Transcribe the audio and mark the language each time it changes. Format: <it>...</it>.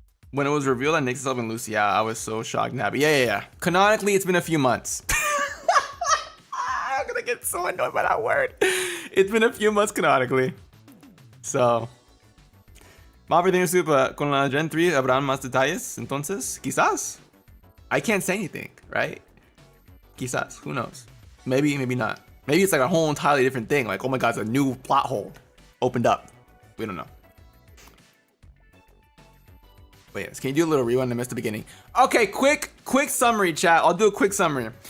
<en>When it was revealed that Nyx is helping Lucy out, I was so shocked. Nyambie. Yeah. Canonically, it's been a few months. I'm gonna get so annoyed by that word. It's been a few months canonically. So.</en> <es>Más Super, con la Gen 3 habrán más detalles, entonces, quizás.</es> <en>I can't say anything, right?</en> <es>Quizás,</es> <en>who knows? Maybe, maybe not. Maybe it's like a whole entirely different thing. Like, oh my god, it's a new plot hole opened up. We don't know. Wait, can you do a little rewind? I missed the beginning. Okay, quick summary, chat. I'll do a quick summary.</en>